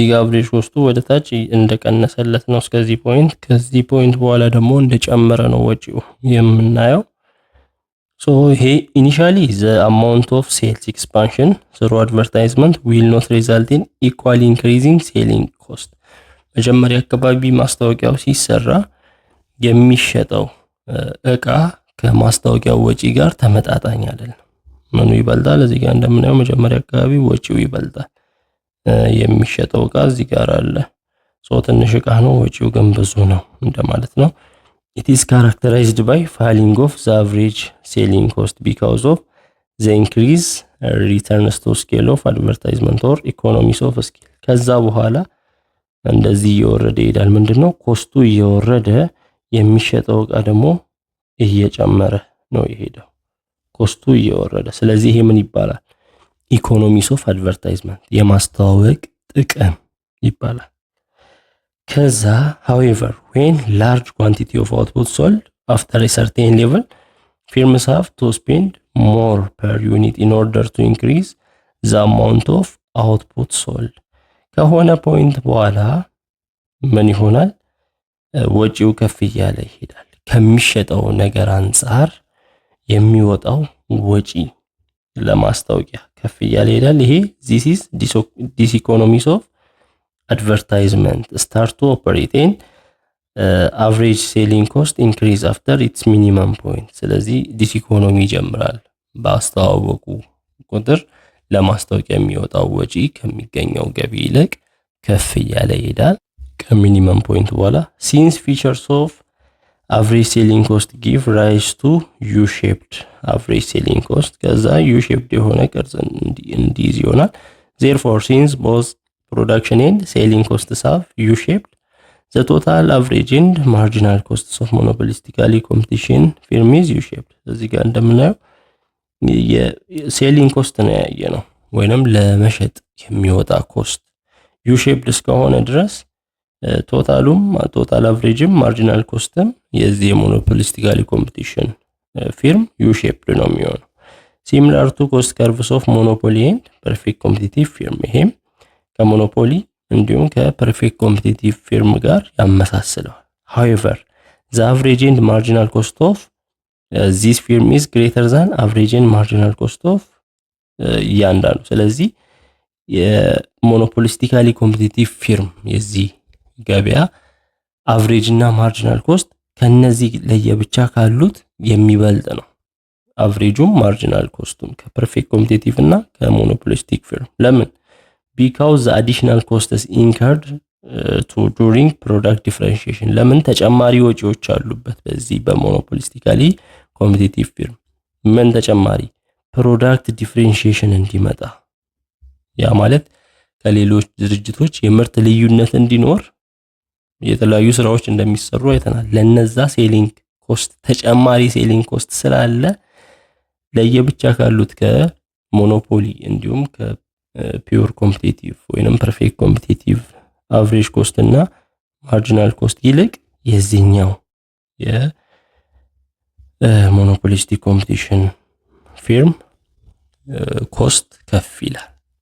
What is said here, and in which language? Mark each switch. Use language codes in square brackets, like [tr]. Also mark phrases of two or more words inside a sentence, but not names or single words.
[am] ጋር [en] average cost [am] ወደ ታች እንደቀነሰለት ነው እስከዚህ ፖይንት። ከዚህ ፖይንት በኋላ ደግሞ እንደጨመረ ነው ወጪው የምናየው። ሶ ይሄ [en] initially the amount of sales expansion through advertisement will not result in equally increasing selling cost። [am] መጀመሪያ አካባቢ ማስታወቂያው ሲሰራ የሚሸጠው እቃ ከማስታወቂያው ወጪ ጋር ተመጣጣኝ አይደለም። ምኑ ይበልጣል? እዚህ ጋር እንደምናየው መጀመሪያ አካባቢ ወጪው ይበልጣል። የሚሸጠው እቃ እዚህ ጋር አለ። ሶ ትንሽ እቃ ነው፣ ወጪው ግን ብዙ ነው እንደማለት ነው። [en] It is characterized by falling of the average selling cost because of the increase returns to scale of advertisement or economies of scale። [am] ከዛ በኋላ እንደዚህ እየወረደ ይሄዳል። ምንድነው ኮስቱ እየወረደ የሚሸጠው እቃ ደግሞ እየጨመረ ነው የሄደው፣ ኮስቱ እየወረደ። ስለዚህ ይሄ ምን ይባላል? [en] economies of advertisement [am] የማስተዋወቅ ጥቅም ይባላል። ከዛ [en] however when large quantity of output sold after a certain level firms have to spend more per unit in order to increase the amount of output sold። [am] ከሆነ ፖይንት በኋላ ምን ይሆናል? ወጪው ከፍ እያለ ይሄዳል። ከሚሸጠው ነገር አንፃር የሚወጣው ወጪ ለማስታወቂያ ከፍ እያለ ይሄዳል። ይሄ [en] this is diseconomies of advertisement start to operate in average selling cost increase after its minimum point። [am] ስለዚህ ዲስኢኮኖሚ ይጀምራል። በአስተዋወቁ ቁጥር ለማስታወቂያ የሚወጣው ወጪ ከሚገኘው ገቢ ይልቅ ከፍ እያለ ይሄዳል ከሚኒመም ፖይንት በኋላ። [en] since features of average selling cost give rise to U-shaped average selling cost [am] ከዛ U-shaped የሆነ ቅርጽ እንዲይዝ ይሆናል። [en] therefore since both production and selling costs have U-shaped the total average and marginal costs of monopolistically competition firm is U-shaped። [am] እዚህ ጋር እንደምናየው [en] selling cost [am] ነው ያየነው ወይንም ለመሸጥ የሚወጣ ኮስት U-shaped እስከሆነ ድረስ ቶታሉም [en] total average marginal cost [am] የዚህ [en] monopolistically competition firm U-shaped [am] ነው የሚሆነው። [en] similar to cost curves of monopoly and perfect competitive firm [am] ይሄም ከሞኖፖሊ እንዲሁም [en] perfect competitive firm [am] ጋር ያመሳስለዋል። [en] however the average and marginal cost of this firm is greater than average and marginal cost of [am] እያንዳንዱ። ስለዚህ [en] monopolistically competitive firm [am] የዚህ ገበያ አቨሬጅ እና [en] marginal cost [am] ከነዚህ ለየብቻ ካሉት የሚበልጥ ነው። አቨሬጁም ማርጂናል ኮስቱም [en] perfect competitive [am] እና [en] monopolistic firm። [am] ለምን? [en] because the additional costs incurred to during product differentiation። ለምን? [am] ተጨማሪ ወጪዎች አሉበት በዚህ [en] monopolistically competitive firm። [am] ምን ተጨማሪ? [en] product differentiation [am] እንዲመጣ፣ ያ ማለት ከሌሎች ድርጅቶች የምርት ልዩነት እንዲኖር የተለያዩ ስራዎች እንደሚሰሩ አይተናል። ለነዛ [en] selling cost [am] ተጨማሪ [en] selling cost [am] ስላለ ለየብቻ ካሉት ከሞኖፖሊ እንዲሁም [en] pure competitive [am] ወይንም [en] perfect competitive average cost [am] እና [en] marginal cost [am] ይልቅ የዚህኛው [en] monopolistic competition firm cost [am] ከፍ ይላል።